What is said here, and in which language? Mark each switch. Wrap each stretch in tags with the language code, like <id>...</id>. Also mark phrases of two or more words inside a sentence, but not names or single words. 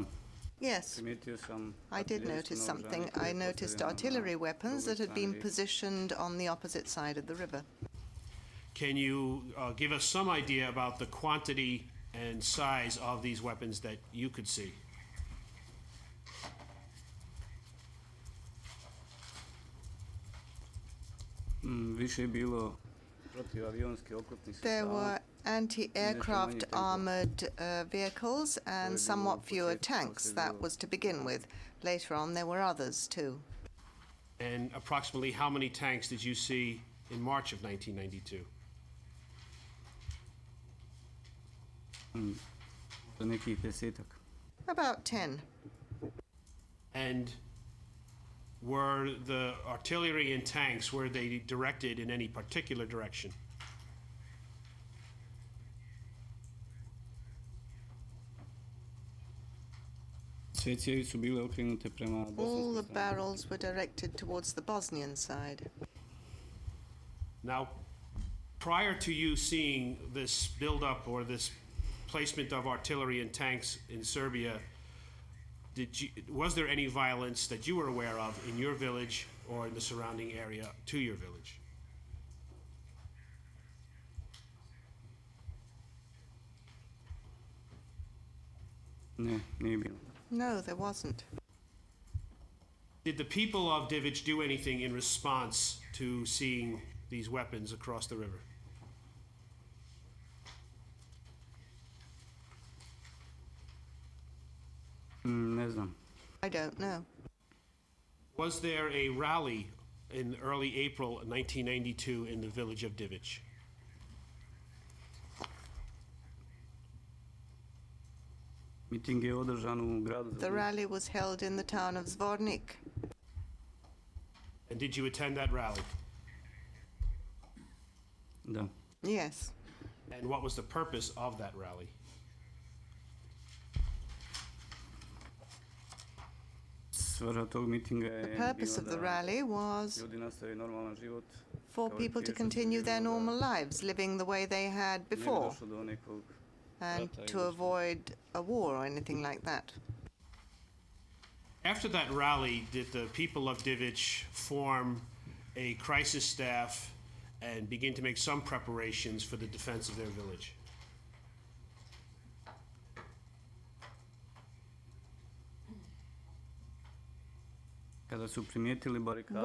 <en>Yes,</en> <bs>primijetio sam</bs> <en>I did</en> <bs>artiljerijsko</bs> <en>notice</en> <bs>naoružanje</bs> <en>something.</en> <bs>koje</bs> <en>I</en> <bs>je</bs> <en>noticed</en> <bs>postavljeno na</bs> <en>artillery weapons that had</en> <bs>drugoj</bs> <en>been</en> <bs>strani rijeke.</bs> <en>positioned on the opposite side of the river. Can you give us some idea about the quantity and size of these weapons that you could see?</en> <bs>Više je bilo protivavionski oklopni</bs> <en>There</en> <bs>sredstava.</bs> <en>were anti-aircraft</en> <bs>Nešto manje</bs> <en>armored vehicles and</en> <bs>bilo</bs> <en>somewhat</en> <bs>u</bs> <en>fewer</en> <bs>početku,</bs> <en>tanks.</en> <bs>poslije</bs> <en>That</en> <bs>bilo-</bs> <en>was to begin with. Later on, there were others too. And approximately how many tanks did you see in March of 1992?</en> <bs>Za nekih 10-ak.</bs> <en>About 10. And were the artillery and tanks, were they directed in any particular direction?</en> <bs>Sve cijevi su bile okrenute prema</bs> <en>All the</en> <bs>bosanskoj strani.</bs> <en>barrels were directed towards the Bosnian side. Now, prior to you seeing this buildup or this placement of artillery and tanks in Serbia, was there any violence that you were aware of in your village or in the surrounding area to your village?</en> <bs>Ne, nije bilo.</bs> <en>No, there wasn't. Did the people of Divić do anything in response to seeing these weapons across the river?</en> <bs>Ne znam.</bs> <en>I don't know. Was there a rally in early April 1992 in the village of Divić?</en> <bs>Miting je održan u gradu</bs> <en>The</en> <bs>Zvornik.</bs> <en>rally was held in the town of Zvornik. And did you attend that rally?</en> <bs>Da.</bs> <en>Yes. And what was the purpose of that rally?</en> <bs>Svrha tog mitinga</bs> <en>The</en> <bs>je</bs> <en>purpose</en> <bs>bila</bs> <en>of the</en> <bs>da</bs> <en>rally was</en> <bs>ljudi nastave normalan život.</bs> <en>for people to continue their normal lives, living the way they had</en> <bs>ne bi</bs> <en>before,</en> <bs>došlo do nekog</bs> <en>and</en> <bs>rata</bs> <en>to</en> <bs>ili</bs> <en>avoid a war or anything like that. After that rally, did the people of Divich form a crisis staff and begin to make some preparations for the defense of their village?</en> <bs>kada su primijetili barikade</bs>